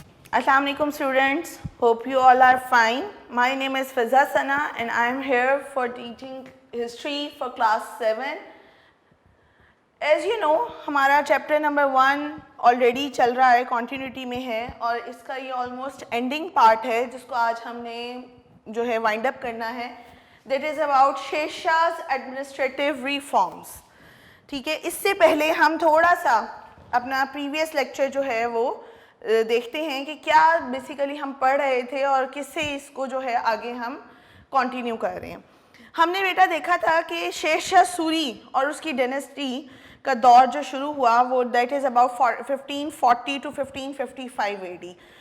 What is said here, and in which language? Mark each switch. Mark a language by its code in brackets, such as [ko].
[en] Assalamu alaikum students, hope you all are fine. My name is Fiza Sana and I am here for teaching history for class 7. As you know, [hi] हमारा chapter number 1 already चल रहा है, continuity में है और इसका ये [en] almost ending part [hi] है जिसको आज हमने जो है wind up करना है. [en] That is about Sher Shah's administrative reforms. [hi] ठीक है, इससे पहले हम थोड़ा सा अपना previous lecture जो है वो देखते हैं कि क्या बेसिकली हम पढ़ रहे थे और किससे इसको जो है आगे हम कंटिन्यू कर रहे हैं. हमने बेटा देखा था कि शेरशाह सूरी और उसकी डायनेस्टी का दौर जो शुरू हुआ वो [en] That is about 1540 to 1555 AD.